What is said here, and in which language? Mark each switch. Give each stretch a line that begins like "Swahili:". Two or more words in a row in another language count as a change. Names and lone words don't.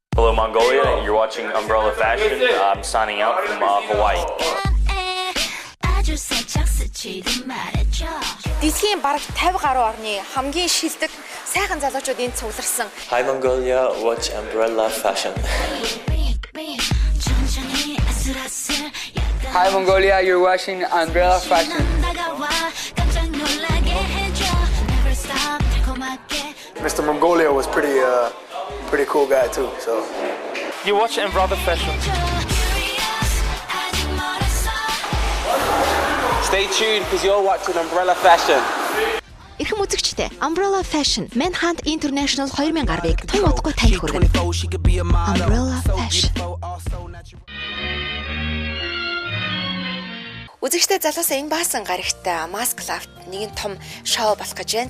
English: Hello Mongolia, you're watching Umbrella Fashion. I'm signing out from Hawaii.
Mongolian: Дэлхийн бараг 50 гаруй орны хамгийн шилдэг сайхан залуучууд энд цугларсан.
English: Hi Mongolia, watch Umbrella Fashion. Hi Mongolia, you're watching Umbrella Fashion. Mr. Mongolia was pretty cool guy too. So you watch Umbrella Fashion. Stay tuned because you're watching Umbrella Fashion.
Mongolian: Ирхэм үзэгчдээ Umbrella Fashion Manhunt International 2010-ыг тун удахгүй таних хүргэнэ. Umbrella Fashion. Үзэгчдээ залуусаа энэ баасан гарагтай Mask Loft нэгэн том шоу болох гэж байна.